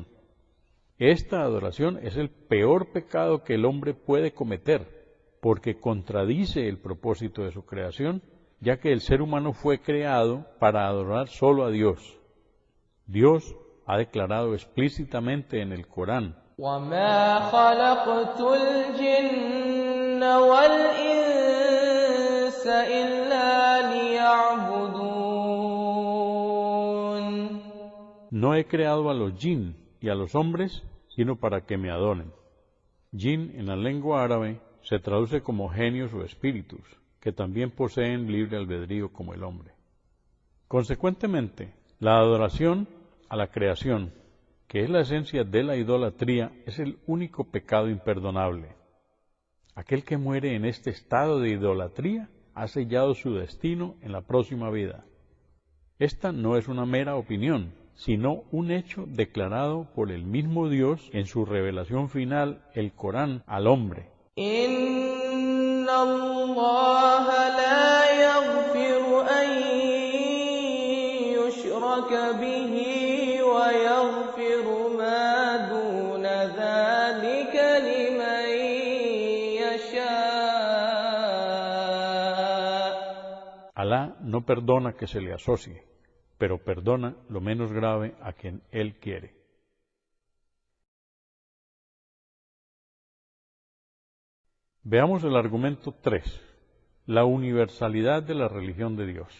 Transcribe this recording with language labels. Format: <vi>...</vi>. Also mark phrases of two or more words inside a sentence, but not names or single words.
<es>Esta adoración es el peor pecado que el hombre puede cometer, porque contradice el propósito de su creación, ya que el ser humano fue creado para adorar solo a Dios. Dios ha declarado explícitamente en el Corán:</es> <ar>وَمَا خَلَقْتُ الْجِنَّ وَالْإِنسَ إِلَّا لِيَعْبُدُونِ.</ar> <es>No he creado a los jinn y a los hombres sino para que me adoren. Jinn en la lengua árabe se traduce como genios o espíritus, que también poseen libre albedrío como el hombre. Consecuentemente, la adoración a la creación, que es la esencia de la idolatría, es el único pecado imperdonable. Aquel que muere en este estado de idolatría ha sellado su destino en la próxima vida. Esta no es una mera opinión, sino un hecho declarado por el mismo Dios en su revelación final, el Corán, al hombre.</es> <ar>إِنَّ اللَّهَ لَا يَغْفِرُ أَن يُشْرَكَ بِهِ وَيَغْفِرُ مَا دُونَ ذَلِكَ لِمَن يَشَاءُ.</ar> <es>Alá no perdona que se le asocie, pero perdona lo menos grave a quien Él quiere. Veamos el argumento 3, la universalidad de la religión de Dios.</es>